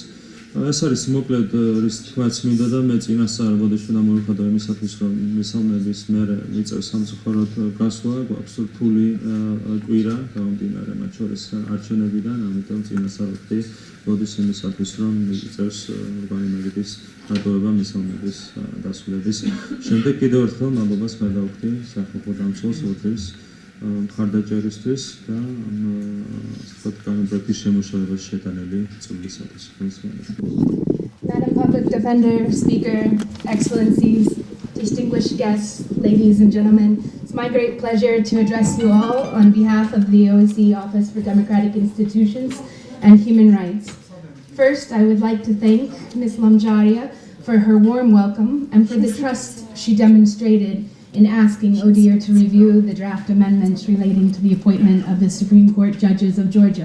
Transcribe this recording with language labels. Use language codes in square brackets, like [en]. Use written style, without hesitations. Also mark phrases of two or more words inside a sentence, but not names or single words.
[ka] ეს არის მოკლედ რის თქვაც მინდა და მე წინასწარ ბოდიში უნდა მოვიხადო იმისათვის, რომ მისალმების მერე მიწევს სამწუხაროდ გასვლა, გვაქვს რთული კვირა გამომდინარე მათ შორის არჩევნებიდან, ამიტომ წინასწარ ვხდი ბოდიშ იმისათვის, რომ მიწევს მრგვალი მაგიდის დატოვება მისალმების დასრულების შემდეგ. კიდევ ერთხელ მადლობას გადავხდი სახალხო დამცველს ორდერის მხარდაჭერისთვის და პროექტის შემოშალებას შეტანილი წვლისათვის. [en] Madam Public Defender, Speaker, Excellencies, distinguished guests, ladies and gentlemen, it's my great pleasure to address you all on behalf of the OSCE Office for Democratic Institutions and Human Rights. First, I would like to thank Ms. Lamjaria for her warm welcome and for the trust she demonstrated in asking ODIHR to review the draft amendments relating to the appointment of the Supreme Court judges of Georgia.